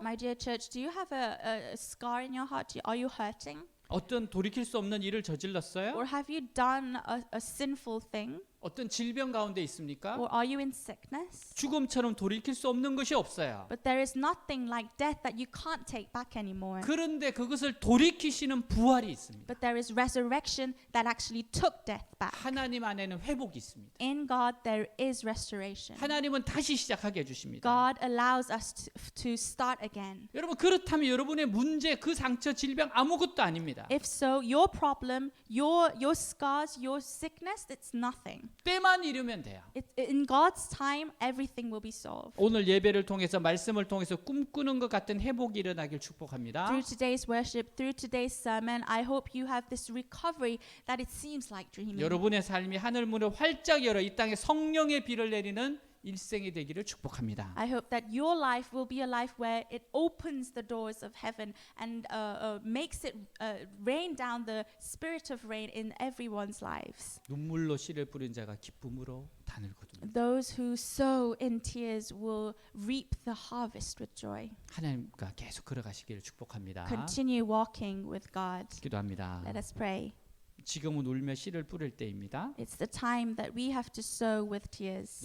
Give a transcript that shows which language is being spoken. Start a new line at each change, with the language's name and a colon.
English: My dear church, do you have a scar in your heart? Are you hurting?
Korean: 어떤 돌이킬 수 없는 일을 저질렀어요?
English: Or have you done a sinful thing?
Korean: 어떤 질병 가운데 있습니까?
English: Or are you in sickness?
Korean: 죽음처럼 돌이킬 수 없는 것이 없어요.
English: But there is nothing like death that you can't take back anymore.
Korean: 그런데 그것을 돌이키시는 부활이 있습니다.
English: But there is resurrection that actually took death back.
Korean: 하나님 안에는 회복이 있습니다.
English: In God there is restoration.
Korean: 하나님은 다시 시작하게 해주십니다.
English: God allows us to start again.
Korean: 여러분 그렇다면 여러분의 문제, 그 상처, 질병 아무것도 아닙니다.
English: If so, your problem, your scars, your sickness, it's nothing.
Korean: 때만 이르면 돼요.
English: In God's time, everything will be solved.
Korean: 오늘 예배를 통해서 말씀을 통해서 꿈꾸는 것 같은 회복이 일어나길 축복합니다.
English: Through today's worship, through today's sermon, I hope you have this recovery that it seems like dreaming.
Korean: 여러분의 삶이 하늘 문을 활짝 열어 이 땅에 성령의 비를 내리는 일생이 되기를 축복합니다.
English: I hope that your life will be a life where it opens the doors of heaven and makes it rain down the spirit of rain in everyone's lives.
Korean: 눈물로 씨를 뿌린 자가 기쁨으로 단을 거둡니다.
English: Those who sow in tears will reap the harvest with joy.
Korean: 하나님과 계속 걸어가시기를 축복합니다.
English: Continue walking with God.
Korean: 기도합니다.
English: Let us pray.
Korean: 지금은 울며 씨를 뿌릴 때입니다.
English: It's the time that we have to sow with tears.